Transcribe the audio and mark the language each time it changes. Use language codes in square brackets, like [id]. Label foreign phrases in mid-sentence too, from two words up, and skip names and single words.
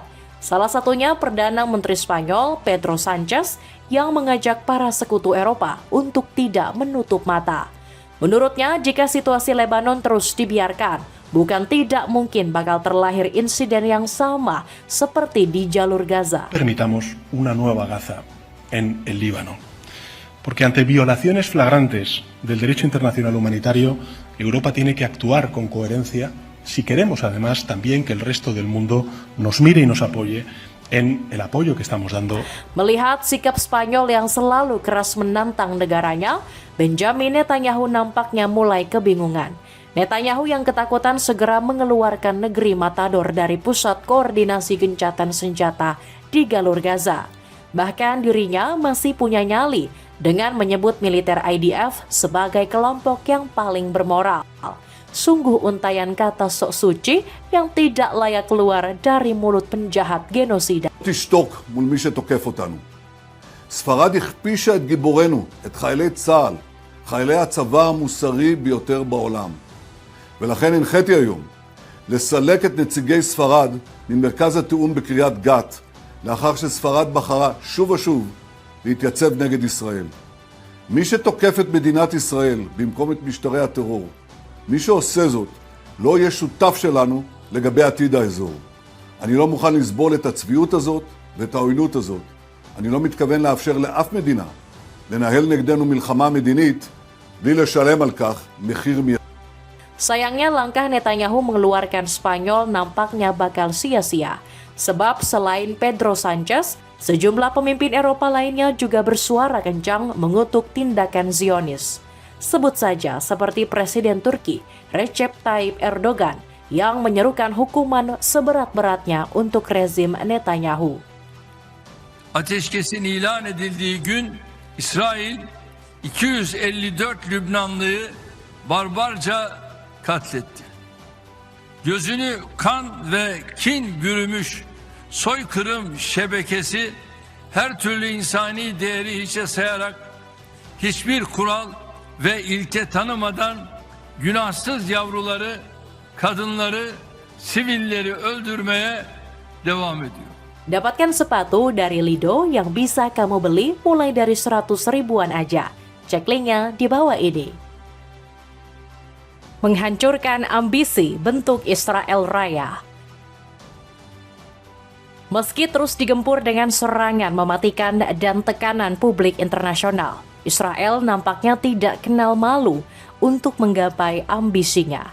[id] Salah satunya Perdana Menteri Spanyol Pedro Sanchez yang mengajak para sekutu Eropa untuk tidak menutup mata. Menurutnya, jika situasi Lebanon terus dibiarkan, bukan tidak mungkin bakal terlahir insiden yang sama seperti di jalur Gaza. [es] Permitamos una nueva Gaza en el Líbano. Porque ante violaciones flagrantes del derecho internacional humanitario, Europa tiene que actuar con coherencia si queremos además también que el resto del mundo nos mire y nos apoye en el apoyo que estamos dando. [id] Melihat sikap Spanyol yang selalu keras menantang negaranya, Benjamin Netanyahu nampaknya mulai kebingungan. Netanyahu yang ketakutan segera mengeluarkan negeri Matador dari pusat koordinasi gencatan senjata di jalur Gaza. Bahkan dirinya masih punya nyali dengan menyebut militer IDF sebagai kelompok yang paling bermoral. Sungguh untayan kata sok suci yang tidak layak keluar dari mulut penjahat genosida. [he] תשתוק מול מי שתוקף אותנו. ספרד הכפישה את גיבורנו, את חיילי צה"ל, חיילי הצבא המוסרי ביותר בעולם. ולכן הנחיתי היום לסלק את נציגי ספרד ממרכז התיאום בקריית גת, לאחר שספרד בחרה שוב ושוב להתייצב נגד ישראל. מי שתוקף את מדינת ישראל במקום את משטרי הטרור, מי שעושה זאת לא יהיה שותף שלנו לגבי עתיד האזור. אני לא מוכן לסבול את הצביעות הזאת ואת העוינות הזאת. אני לא מתכוון לאפשר לאף מדינה לנהל נגדנו מלחמה מדינית בלי לשלם על כך מחיר מיידי. [id] Sayangnya langkah Netanyahu mengeluarkan Spanyol nampaknya bakal sia-sia. Sebab selain Pedro Sanchez, sejumlah pemimpin Eropa lainnya juga bersuara kencang mengutuk tindakan Zionis. Sebut saja seperti Presiden Turki Recep Tayyip Erdogan yang menyerukan hukuman seberat-beratnya untuk rezim Netanyahu. [tr] Ateşkesin ilan edildiği gün İsrail 254 Lübnanlıyı barbarca katletti. Gözünü kan ve kin bürümüş soykırım şebekesi her türlü insani değeri hiçe sayarak hiçbir kural ve ilke tanımadan günahsız yavruları, kadınları, sivilleri öldürmeye devam ediyor. [id] Dapatkan sepatu dari Lido yang bisa kamu beli mulai dari 100 ribuan aja. Cek linknya di bawah ini. menghancurkan ambisi bentuk Israel Raya. Meski terus digempur dengan serangan mematikan dan tekanan publik internasional, Israel nampaknya tidak kenal malu untuk menggapai ambisinya.